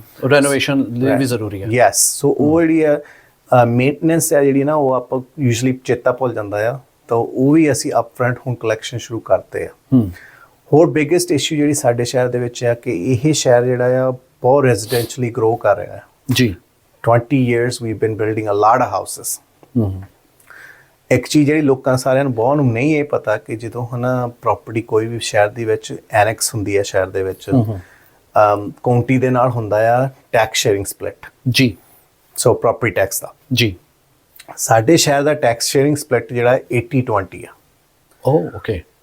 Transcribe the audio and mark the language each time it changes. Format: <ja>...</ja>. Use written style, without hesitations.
<pa>Renovation ਲਈ ਵੀ ਜ਼ਰੂਰੀ ਹੈ। ਯੈਸ। ਸੋ ਉਹ ਜਿਹੜੀ ਹੈ ਮੇਨਟੇਨੈਂਸ ਹੈ ਜਿਹੜੀ ਨਾ, ਉਹ ਆਪਾਂ ਯੂਜਲੀ ਚੇਤਾ ਭੁੱਲ ਜਾਂਦਾ ਆ, ਤਾਂ ਉਹ ਵੀ ਅਸੀਂ ਅਪਫਰੰਟ ਹੁਣ ਕਲੈਕਸ਼ਨ ਸ਼ੁਰੂ ਕਰਤੇ ਆ। ਹੋਰ ਬਿਗੇਸਟ ਇਸ਼ੂ ਜਿਹੜੀ ਸਾਡੇ ਸ਼ਹਿਰ ਦੇ ਵਿੱਚ ਹੈ ਕਿ ਇਹ ਸ਼ਹਿਰ ਜਿਹੜਾ ਆ ਬਹੁਤ ਰੈਜ਼ੀਡੈਂਸ਼ਲੀ ਗਰੋ ਕਰ ਰਿਹਾ ਹੈ। ਜੀ।</pa> <en>20 years we've been building a lot of houses।</en> <pa>ਇੱਕ ਚੀਜ਼ ਜਿਹੜੀ ਲੋਕਾਂ ਸਾਰਿਆਂ ਨੂੰ ਬਹੁਤ ਨੂੰ ਨਹੀਂ ਇਹ ਪਤਾ ਕਿ ਜਦੋਂ ਪ੍ਰੋਪਰਟੀ ਕੋਈ ਵੀ ਸ਼ਹਿਰ ਦੇ ਵਿੱਚ ਐਨੈਕਸ ਹੁੰਦੀ ਹੈ, ਸ਼ਹਿਰ ਦੇ ਵਿੱਚ ਕਾਉਂਟੀ ਦੇ ਨਾਲ ਹੁੰਦਾ ਆ ਟੈਕਸ ਸ਼ੇਅਰਿੰਗ ਸਪਲਿਟ। ਜੀ। ਸੋ ਪ੍ਰੋਪਰਟੀ ਟੈਕਸ ਦਾ। ਜੀ। ਸਾਡੇ ਸ਼ਹਿਰ ਦਾ ਟੈਕਸ ਸ਼ੇਅਰਿੰਗ ਸਪਲਿਟ ਜਿਹੜਾ 80-20 ਆ। ਓਹ ਓਕੇ।</pa>